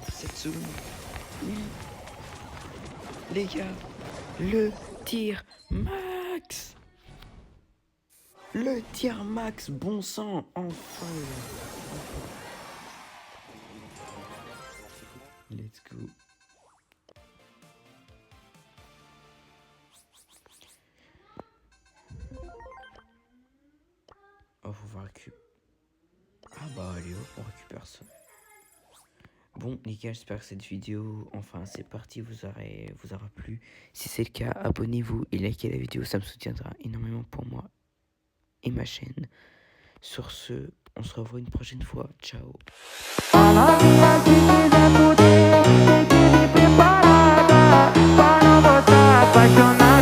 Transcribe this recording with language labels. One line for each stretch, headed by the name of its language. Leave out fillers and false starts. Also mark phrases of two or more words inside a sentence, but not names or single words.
French: 7 secondes. Oui. Les gars, le tir max. Le tir max, bon sang, enfin.
English: Let's go.
French: Oh, faut voir récupérer. Ah bah allez hop, on récupère ça. Bon les gars, j'espère que cette vidéo, enfin c'est parti, vous aura plu. Si c'est le cas, abonnez-vous et likez la vidéo, ça me soutiendra énormément pour moi et ma chaîne. Sur ce, on se revoit une prochaine fois. Ciao.
Portuguese: A novinha que quiser poder, tem que vir preparada, pra não voltar apaixonada.